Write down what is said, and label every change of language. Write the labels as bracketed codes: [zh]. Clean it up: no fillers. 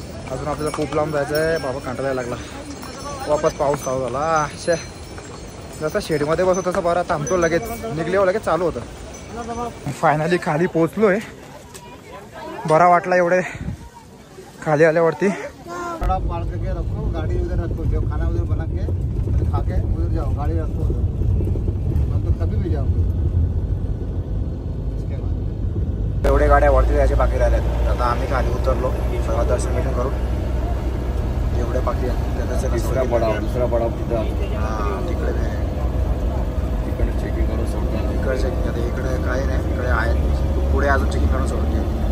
[mr] अजून आपल्याला खूप लांब जायचं आहे बाबा, कंटाळायला लागला. वापस पाऊस चालू झाला. शे जसं शेडमध्ये बसतो तसं बरं थांबतो, लगेच निघल्यावर लगेच चालू होतं. फायनली खाली पोचलोय. बरा वाटला एवढे खाली आल्यावरती. [hi] गाड़ी उधर रखो, जो खाना उधर बना के खा के उधर जाओ, गाड़ी रखो उधर, हम तो कभी भी जाओ. [mr] एवढे गाड्या वरती जायचे बाकी राहिल्यात. आता आम्ही खाली उतरलो, सगळं दर्शन बिर्शन करून. एवढे बाकी आहेत दुसरा बडा तिथं. हां तिकडे तिकडे चेकिंग करून सोडतो. इकडे चेकिंग आता इकडे काही नाही, इकडे आहेत पुढे अजून चेकिंग करून सोडते.